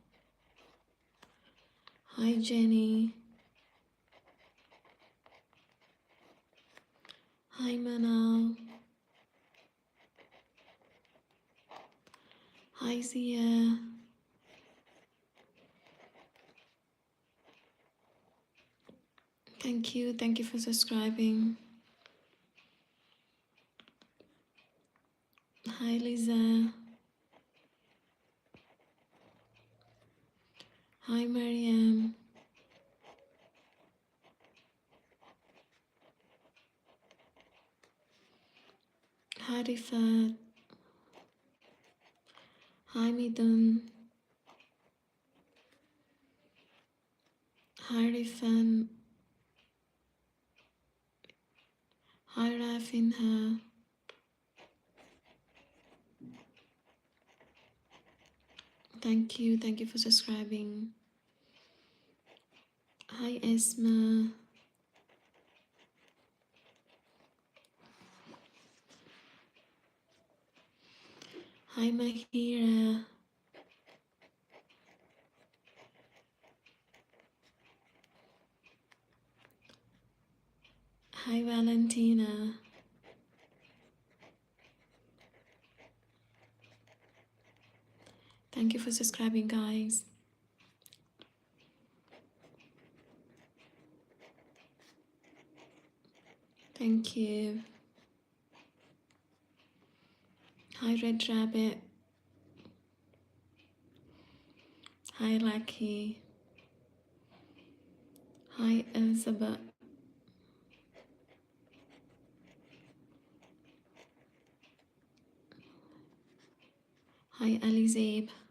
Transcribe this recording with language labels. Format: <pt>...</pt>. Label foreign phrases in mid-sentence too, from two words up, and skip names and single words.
<en>Hi Jenny. Hi Manal. Hi Zia. Thank you for subscribing. Hi Lisa. Hi Mariam. Hi Rifat. Hi Midun. Hi Rifan. Hi Rafinha. Thank you for subscribing. Hi Esma. Hi Mahira. Hi Valentina. Thank you for subscribing, guys. Thank you. Hi Red Rabbit. Hi Lucky. Hi Elizabeth. Hi Alizabe.</en>